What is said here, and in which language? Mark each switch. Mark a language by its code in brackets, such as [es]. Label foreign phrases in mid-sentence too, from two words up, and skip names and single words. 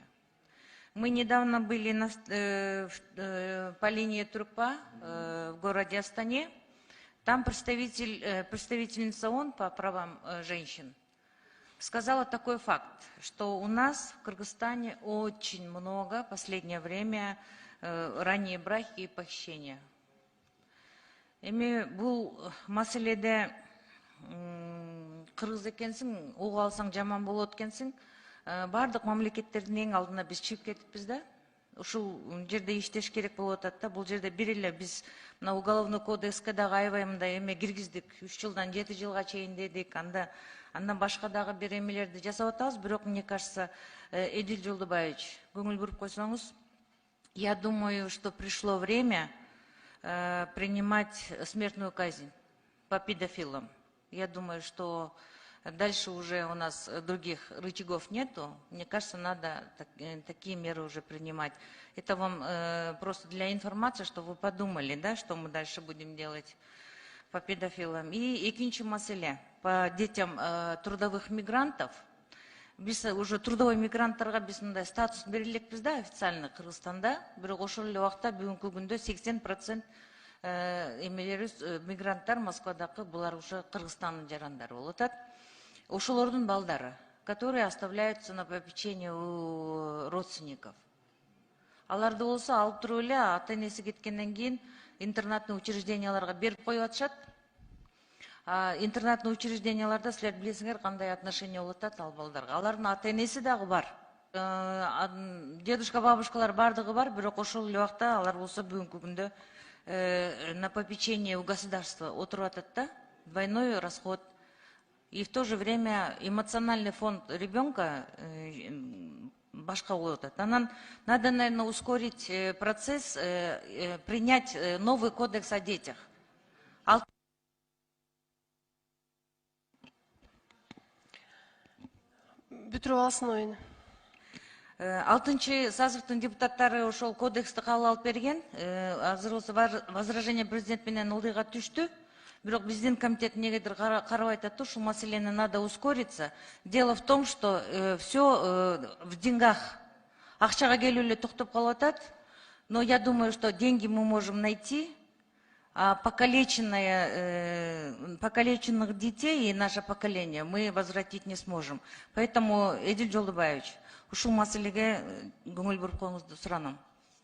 [ru] Мы недавно были по линии Трупа в городе Астане. Там представительница ООН по правам женщин сказала такой факт, что у нас в Кыргызстане очень много в последнее время ранние браки и похищения. [ky] Эми бул маселеде кыргыз экенсиң, угуп алсаң жаман болот экенсиң. Бардык мамлекеттердин эң алдына биз чыгып кетиппиз да. Ушул жерде иштеш керек болуп атат да. Бул жерде бир эле биз мына [ru] уголовный кодекске [ky] дагы аябай мындай эме киргиздик. 3 жылдан 7 жылга чейин дедик. Андан башка дагы бир эмелерди жасап атабыз. Бирок, [ru] мне кажется, [ky] Эдил Жолдубаевич, көңүл буруп койсоңуз, [ru] я думаю, что пришло время принимать смертную казнь по педофилам. Я думаю, что дальше уже у нас других рычагов нету. Мне кажется, надо такие меры уже принимать. Это вам просто для информации, чтобы вы подумали, да, что мы дальше будем делать по педофилам. И [ky] экинчи маселе [ru] по детям трудовых мигрантов. [ky] Біз [ru] уже трудовой [ky] мигранттарға біз мындай статус берилекпиз да официально Кыргызстанда. Бирок ошол эле убакта бүгүнкү күндө 80% мигранттар Москвадагы булар уже Кыргызстандын жарандары болуп атат. Ошолордун балдары, [ru] которые оставляются на попечение у родственников. [ky] Аларды болсо алып туруп эле ата энеси кеткенден кийин интернатный учрежденияларга берип коюп атышат. Интернатный учрежденияларда силер билесиңер кандай отношение болуп атат ал балдарга. Алардын ата энеси дагы бар. Дедушка, бабушкалар бардыгы бар, бирок ошол эле убакта алар болсо бүгүнкү күндө [ru] на попечение у государства [ky] отуруп атат да. [ru] Двойной расход. И в то же время эмоциональный фонд ребенка [ky] башка болуп атат. [ru] Надо, наверное, ускорить процесс, принять новый кодекс о детях. [ky] Бүтүрүп алсын оюн. 6-чы созывдын депутаттары ошол кодексти кабыл алып берген. Азыр болсо возражение президент менен ылдыйга түштү. Бирок биздин комитет негедир карабай атат, ушул маселени [ru] надо ускориться. Дело в том, что все в деньгах. [ky] Акчага келип эле токтоп калып атат. [ru] Но я думаю, что деньги мы можем найти. А покалеченных детей и наше поколение мы возвратить не сможем. Поэтому, [ky] Эдил Жолдубаевич, ушул маселеге көңүл буруп коюңузду суранам.